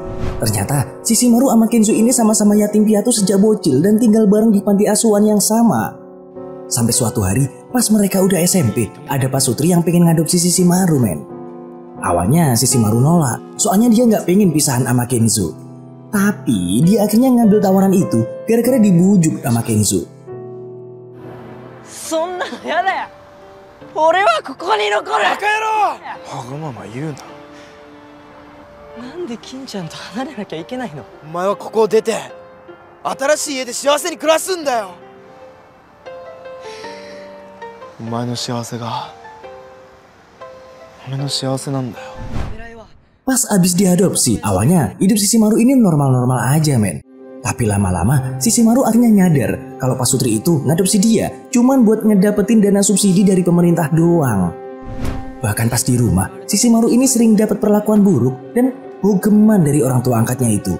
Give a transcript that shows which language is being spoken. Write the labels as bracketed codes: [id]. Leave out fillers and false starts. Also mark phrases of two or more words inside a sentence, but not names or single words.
[id] Ternyata Shishimaru sama Kenzo ini sama-sama yatim piatu sejak bocil dan tinggal bareng di panti asuhan yang sama. Sampai suatu hari, pas mereka udah SMP, ada pasutri yang pengen ngadopsi Shishimaru, men. Awalnya Shishimaru nolak, soalnya dia nggak pengen pisahan sama Kenzo. Tapi dia akhirnya ngambil tawaran itu gara-gara dibujuk sama Kenzo. [ja] そんなのやだよ。俺はここに残る。バカ野郎！わがまま言うな。なんで金ちゃんと離れなきゃいけないの？お前はここを出て新しい家で幸せに暮らすんだよ。お前の幸せが俺の幸せなんだよ。 [id] Pas abis diadopsi, awalnya hidup Shishimaru ini normal-normal aja, men. Tapi lama-lama Shishimaru akhirnya nyadar kalau pasutri itu ngadopsi dia cuman buat ngedapetin dana subsidi dari pemerintah doang. Bahkan pas di rumah, Shishimaru ini sering dapat perlakuan buruk dan bogeman dari orang tua angkatnya itu.